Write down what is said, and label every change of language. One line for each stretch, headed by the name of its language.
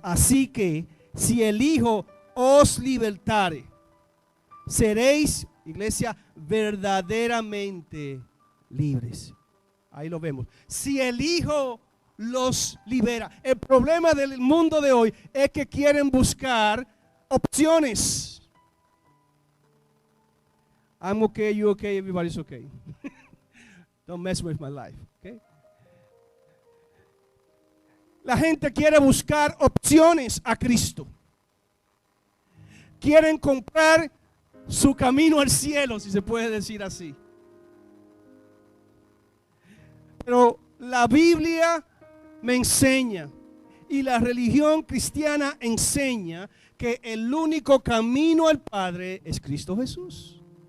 Spanish: Así que si el hijo os libertare, seréis, iglesia, verdaderamente libres. Ahí lo vemos. Si el hijo los libera. El problema del mundo de hoy es que quieren buscar opciones.
English: I'm okay, you okay, everybody's okay. Don't mess with my life, okay?
Spanish: La gente quiere buscar opciones a Cristo. Quieren comprar su camino al cielo, si se puede decir así. Pero la Biblia me enseña y la religión cristiana enseña que el único camino al Padre es Cristo Jesús.